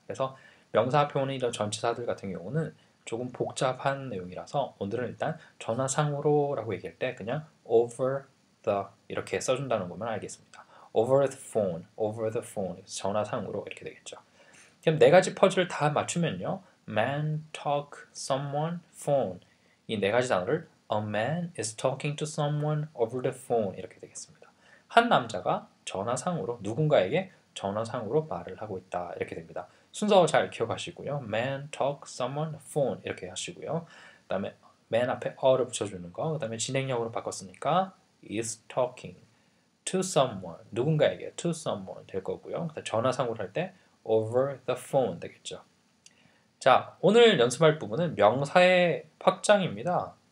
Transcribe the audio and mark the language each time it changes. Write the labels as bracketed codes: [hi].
[ko] 그래서 명사, 표현의 이런 전치사들 같은 경우는 조금 복잡한 내용이라서 오늘은 일단 전화상으로라고 얘기할 때 그냥 [en] over the [ko] 이렇게 써준다는 것만 알겠습니다. [en] over the phone [ko] 전화상으로 이렇게 되겠죠. 그럼 네 가지 퍼즐을 다 맞추면요. [en] man, talk, someone, phone [ko] 이 네 가지 단어를 [en] A man is talking to someone over the phone [ko] 이렇게 되겠습니다. 한 남자가 전화상으로 누군가에게 전화상으로 말을 하고 있다 이렇게 됩니다. 순서 잘 기억하시고요. man, talk, someone, phone 이렇게 하시고요. 그 다음에 man 앞에 어를 붙여주는 거, 그 다음에 진행형으로 바꿨으니까 [en] is talking to someone [ko] 누군가에게 [en] to someone [ko] 될 거고요. 전화상으로 할 때 [en] over the phone [ko] 되겠죠. 자, 오늘 연습할 부분은 명사의 확장입니다.